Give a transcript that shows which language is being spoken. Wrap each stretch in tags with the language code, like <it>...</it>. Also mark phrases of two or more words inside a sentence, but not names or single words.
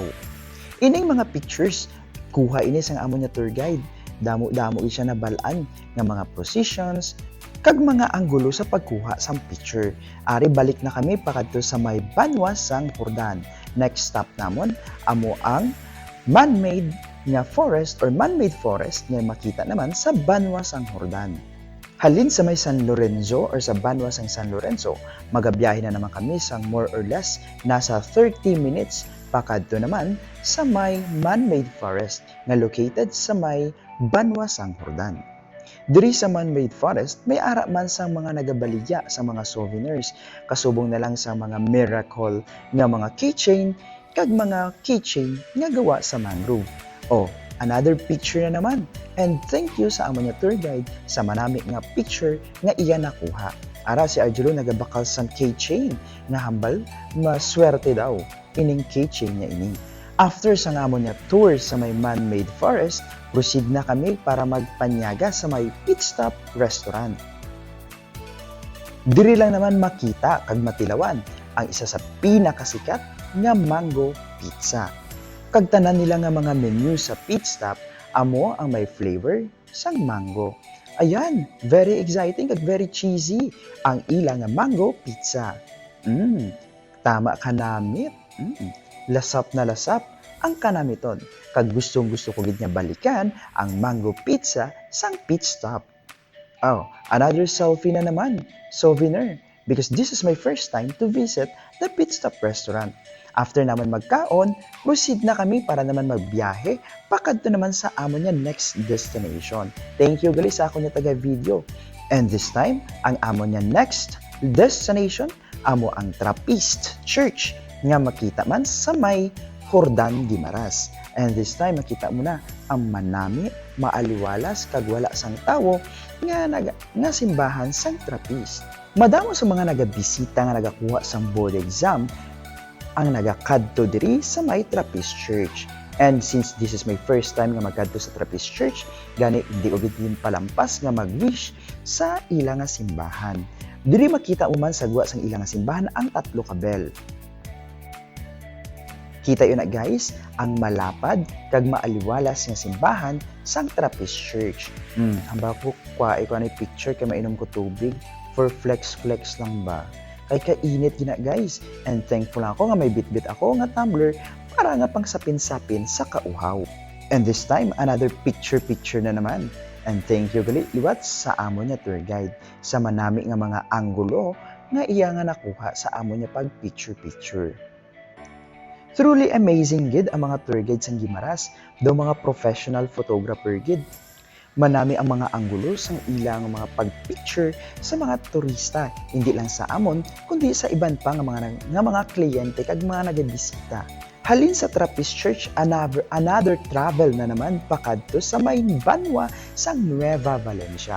<hil>Ining mga pictures kuha ini sang amo nya tour guide. Damo-damo siya nabalaan nga mga positions kag mga anggulo sa pagkuha sang picture. Ari balik na kami pakadto sa may Banwa sang Hordan.</hil> <en>Next stop</en> <hil>namon amo ang man-made nga forest or</hil> <en>man-made forest</en> <hil>nga makita naman sa Banwa sang Hordan. Halin sa may San Lorenzo or sa Banwa sang San Lorenzo, magabiyahe na naman kami sang</hil> <en>more or less</en> <hil>nasa 30 minutes pakadto naman sa may</hil> <en>man-made forest</en> <hil>nga located sa may Banwa sang Hordan. Diri sa</hil> <en>man-made forest,</en> <hil>may ara man sang mga nagabaligya sa mga souvenirs, kasubong na lang sa mga miracle nga mga keychain kag mga keychain nga gawa sa mangrove.</hil> <en>Another picture</en> <hil>na naman.</hil> <en>And thank you</en> <hil>sa amo nya tour guide sa manami nga picture nga iya nakuha. Ara si Arjelo nagabakal sang keychain nga hambal maswerte daw ining keychain niya ini. After sa nga mo niya tour sa may</hil> <en>man-made forest,</en> <hil>proceed na kami para magpanyaga sa may pit stop restaurant. Diri lang naman makita kag matilawan ang isa sa pinakasikat nga</hil> <en>mango pizza.</en> <hil>Kag tanan nila nga mga menu sa pit stop amo ang may flavor sang mango. Ayan,</hil> <en>very exciting</en> <hil>kag</hil> <en>very cheesy</en> <hil>ang ilang nga</hil> <en>mango pizza.</en> <hil>Tama ka namit. Lasap na lasap ang kanamiton. Kag gustong-gusto ko gid nga balikan ang</hil> <en>mango pizza</en> <hil>sang pit stop.</hil> <en>Another selfie</en> <hil>na naman, souvenir,</hil> <en>because this is my first time to visit the pit stop restaurant.</en> <hil>After naman magkaon, proceed na kami para naman magbiyahe pakadto naman sa amo niya</hil> <en>next destination. Thank you</en> <hil>gali sa ako niya taga-video.</hil> <en>And this time,</en> <hil>ang amo niya</hil> <en>next destination</en> <hil>amo ang Trappist Church nga makita man sa may Jordan, Guimaras.</hil> <en>And this time</en> <hil>makita mo na ang manami, maaliwalas kag wala sang tawo nga simbahan sang Trappist. Madamo sa mga nagabisita nga nagakuha sang board exam ang nagakadto diri sa may Trappist Church.</hil> <en>And since this is my first time</en> <hil>nga magkadto sa Trappist Church, gani hindi ko din palampas nga mag-wish sa ilang nga simbahan. Diri makita mo man sagwa sang ilang nga simbahan ang 3 ka bell. Kita yun na guys, ang malapad kag maaliwalas nga simbahan sang Trappist Church. Hamba ko kwa iko ni picture kay mainom ko tubig</hil> <en>for flex</en> <hil>lang ba. Kay kainit gina guys,</hil> <en>and thankful</en> <hil>ako nga may bitbit ako nga tumbler para nga pang sapin-sapin sa kauhaw.</hil> <en>And this time, another picture</en> <hil>na naman.</hil> <en>And thank you</en> <hil>gali liwat sa amo niya tour guide sa manami nga mga anggulo nga iya nga nakuha sa amo niya pag picture.</hil> <en>Truly amazing</en> <hil>gid ang mga</hil> <en>tour guide</en> <hil>sang Guimaras, daw mga</hil> <en>professional photographer</en> <hil>gid. Manami ang mga anggulo sang ilang mga pagpicture sa mga turista, hindi lang sa amon kundi sa iban pa nga mga kliyente kag mga nagabisita. Halin sa Trappist Church,</hil> <en>another travel</en> <hil>na naman pakadto sa may Banwa sang Nueva Valencia.</hil>